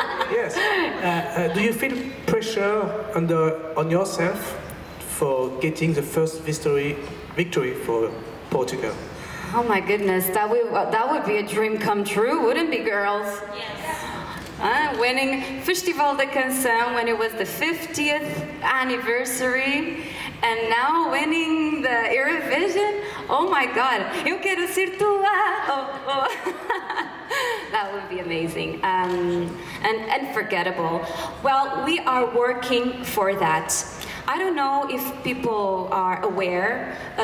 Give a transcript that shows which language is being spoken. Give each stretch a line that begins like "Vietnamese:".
English: Yes. Do you feel pressure on yourself for getting the first victory for Portugal? Oh my goodness, that would be a dream come true, wouldn't it, girls? Yes. Winning Festival da Canção when it was the 50th anniversary, and now winning the Eurovision. Oh my God,
Portuguese: eu quero ser tua. Oh.
English: That would be amazing and unforgettable. Well, we are working for that. I don't know if people are aware.